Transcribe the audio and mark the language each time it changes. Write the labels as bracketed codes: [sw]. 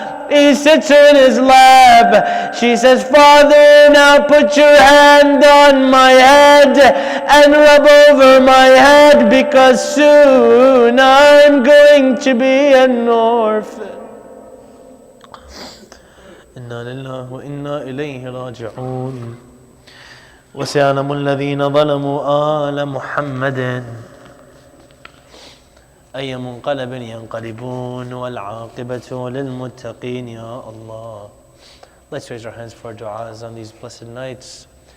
[en] He sits her in his lap. She says, Father, now put your hand on my head and rub over my head because soon I'm going to be an orphan. [ar] إنا لله وإنا إليه راجعون وسيعلم الذين ظلموا آل محمد أي منقلب ينقلبون والعاقبة للمتقين يا الله. [en] Let's raise our hands for du'as on these blessed nights.